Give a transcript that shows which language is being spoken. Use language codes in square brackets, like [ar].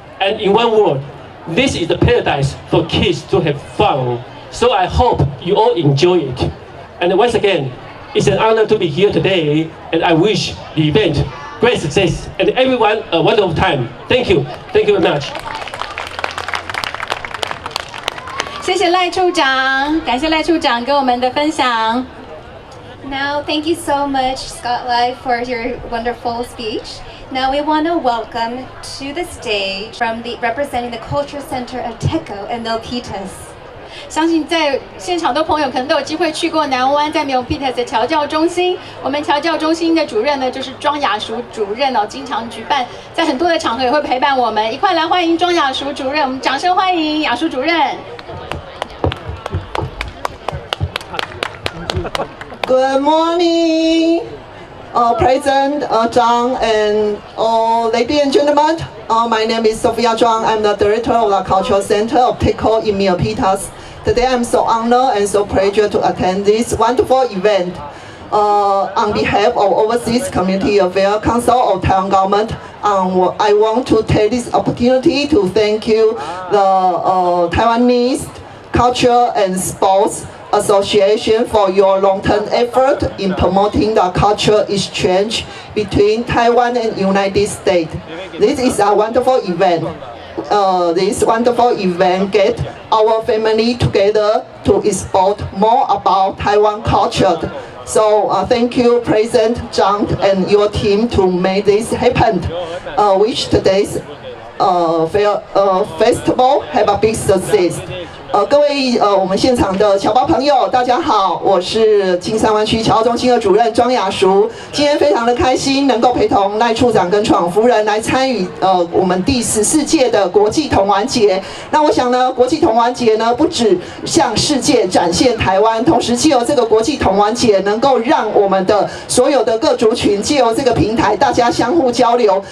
[en] And in one word, this is the paradise for kids to have fun. So I hope you all enjoy it. And once again, it's an honor to be here today, and I wish the event great success and everyone a wonderful time. Thank you. Thank you very much. [zh] 谢谢赖处长，感谢赖处长跟我们的分享。 [en] Now, thank you so much, Scott Lai, for your wonderful speech. Now we want to welcome to the stage from representing the Culture Center of TECO and Milpitas. [zh] 相信在现场的朋友可能都有机会去过南湾，在Milpitas的侨教中心。我们侨教中心的主任呢，就是庄雅淑主任哦，经常举办，在很多的场合也会陪伴我们。一块来欢迎庄雅淑主任，我们掌声欢迎雅淑主任。 [en] Good morning, President Zhang and ladies and gentlemen. My name is Sophia Zhang. I'm the director of the Cultural Center of TECO in Milpitas. Today I'm so honored and so pleased to attend this wonderful event. On behalf of Overseas Community Affairs Council of Taiwan Government, I want to take this opportunity to thank you, the Taiwanese Culture and Sports Association, for your long-term effort in promoting the cultural exchange between Taiwan and United States. This is a wonderful event. This wonderful event get our family together to explore more about Taiwan culture. So thank you, President Zhang and your team to make this happen. Wish today's festival have a big success. [zh] 各位我们现场的侨胞朋友，大家好，我是金山湾区侨胞中心的主任庄雅淑。今天非常的开心，能够陪同赖处长跟闯夫人来参与我们第14届的国际童玩节。那我想呢，国际童玩节呢，不只向世界展现台湾，同时借由这个国际童玩节，能够让我们的所有的各族群借由这个平台，大家相互交流。